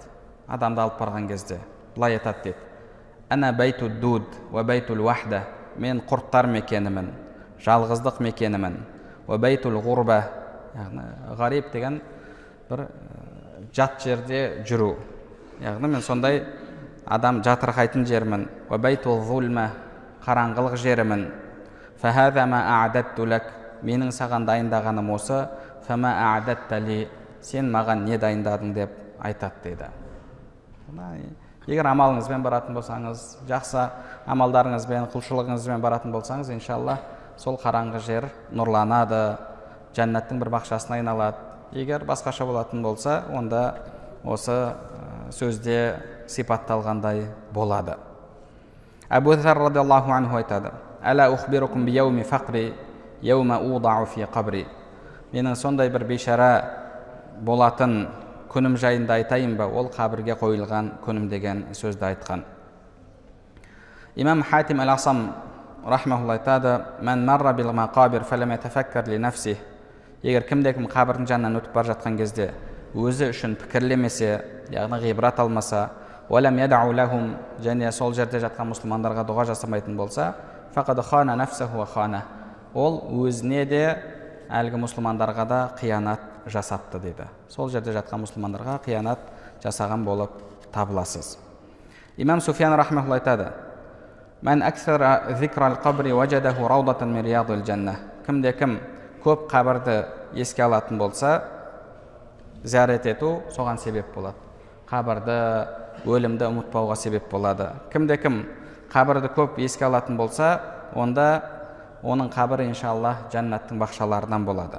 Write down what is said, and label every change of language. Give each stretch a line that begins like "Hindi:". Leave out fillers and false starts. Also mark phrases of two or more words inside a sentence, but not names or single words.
Kazakh: Адамды алып барған кезде былай айтады деді:
Arabic: «أنا بيت الدود وبيت الوحدة».
Kazakh: Мен құрттар мекенімін, жалғыздық мекенімін.
Arabic: وبيت الغربة,
Kazakh: яғни ғариб деген бір жат жерде жүру. Яғни мен сондай адам жатырқайтын жермін.
Arabic: وبيت الظلمة,
Kazakh: қараңғылық жерімін.
Arabic: فهذا ما أعددت لك.
Kazakh: Менің саған дайындағаным осы.
Arabic: فما أعددت لي.
Kazakh: Сен маған не дайындадың деп айтады деді. Егер амалыңызбен баратын болсаңыз, жақсы амалдарыңызбен, құлшылығыңызбен баратын болсаңыз, иншалла сол қараңғы жер нұрланады, жәннаттың бір бақшасына айналады. Егер басқаша болатын болса, онда осы сөзде сипатталғандай болады. Абу Зар
Arabic: رضي الله عنه
Kazakh: айтады:
Arabic: «ألا أخبركم بيوم فقري يوم أوضع في قبري».
Kazakh: Менің сондай бір бейшара болатын күнім жайында айтайын ба, ол қабірге қойылған күнім деген сөзді айтқан.
Arabic: Имам Хатим ал-Асам рахмаулла айтады: «من مر بالمقابر فلم يتفكر لنفسه».
Kazakh: Егер кімде-кім қабірдің жанынан өтіп бара жатқан кезде өзі үшін пікірлемесе, яғни ғибрат алмаса,
Arabic: «ولم يدع لهم»,
Kazakh: және сол жерде жатқан мұсылмандарға дұға жасамайтын болса,
Arabic: «فقد خان نفسه وخان».
Kazakh: Ол өзіне де, әлгі мұсылмандарға да қиянат жасапты дейді. Сол жерде жатқан мұсылмандарға қиянат жасаған болып табыласыз.
Arabic: Имам Суфиян рахмаулла айтады: «من أكثر ذكر القبر وجده روضة من رياض الجنة».
Kazakh: Кімде-кім көп қабірді еске алатын болса, зиярат ету соған себеп болады. Қабірді, өлімді ұмытпауға себеп болады. Кімде-кім қабірді көп еске алатын болса, онда оның қабірі иншалла жәннаттың бақшаларынан болады.